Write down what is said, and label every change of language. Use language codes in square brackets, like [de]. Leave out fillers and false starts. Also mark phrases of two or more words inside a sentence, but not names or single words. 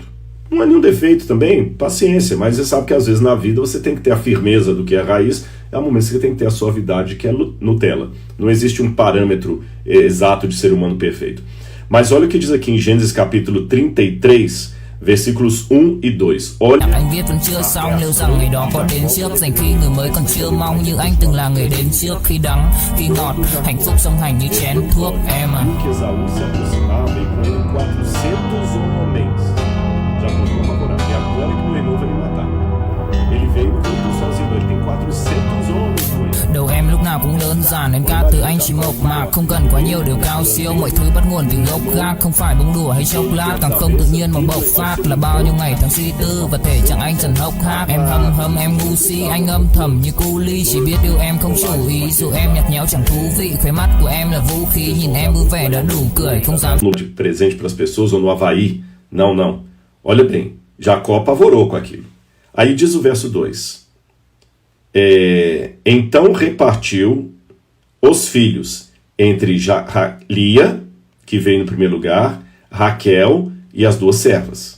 [pt] Não é nenhum defeito também, paciência, mas você sabe que às vezes na vida você tem que ter a firmeza do que é raiz, é o momento que você tem que ter a suavidade que é Nutella. Não existe um parâmetro exato de ser humano perfeito. Mas olha o que diz aqui em Gênesis capítulo 33, versículos 1 e 2. Olha. [vi] Anh viết vẫn chưa xong, liệu rằng ngày đó có đến trước, dành khi người mới còn chưa mong như anh từng là người đến trước, khi đắng, khi ngọt, hạnh phúc song hành như chén thuốc em à. [pt] Que Esaú se aproximava e com ele 400 homens. Já continuou favorável. E agora que meu irmão vai me matar. Ele veio sozinho, ele tem 400 homens com ele. [vi] Đầu em lúc nào cũng đơn giản, em ca từ anh chỉ mộc mạc, không cần quá nhiều điều cao siêu, mọi thứ bắt nguồn từ gốc gác, không phải bông đùa hay chốc lát, càng không tự nhiên mà bộc phát, là bao nhiêu ngày tháng suy tư và thể trạng anh dần hốc hác. Em hâm hâm em ngu si, anh âm thầm như cu ly, chỉ biết yêu em không chủ ý, dù em nhạt nhẽo chẳng thú vị, khóe mắt của em là vũ khí, nhìn em vui vẻ đã đủ cười, không dám. [pt] No de presente para as pessoas ou no Havaí? Não, não. Olha bem, Jacó apavorou com aquilo. Aí diz o verso 2. Então repartiu os filhos entre Lia, que veio no primeiro lugar, Raquel e as duas servas.